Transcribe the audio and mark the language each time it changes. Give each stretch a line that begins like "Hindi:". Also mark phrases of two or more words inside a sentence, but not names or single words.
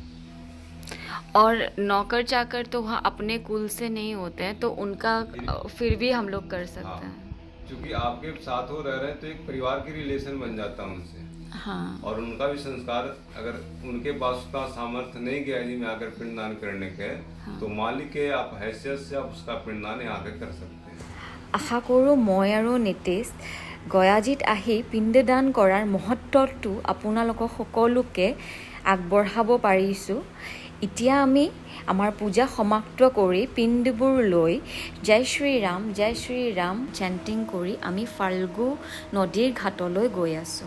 Hindi: और नौकर चाकर तो वहाँ अपने कुल से नहीं होते हैं, तो उनका फिर भी हम लोग कर सकते हैं। क्योंकि आपके साथ वो रह रहे हैं तो एक परिवार की रिलेशन बन जाता है उनसे। हाँ, और उनका भी संस्कार, अगर उनके पास उतना सामर्थ्य नहीं गया जी में आकर पिंडदान करने के, तो मालिक के आप हैसियत से आप उसका पिंडदान यहाँ आकर कर सकते हैं।
Assamese: আশা কৰোঁ মই আৰু নীতিশ গয়াজিত আহি পিণ্ডদান কৰাৰ মহত্বটো আপোনালোকক সকলোকে আগবঢ়াব পাৰিছোঁ। এতিয়া আমি আমাৰ পূজা সমাপ্ত কৰি পিণ্ডবোৰ লৈ জয় শ্ৰী ৰাম চেণ্টিং কৰি আমি ফাল্গু নদীৰ ঘাটলৈ গৈ আছোঁ।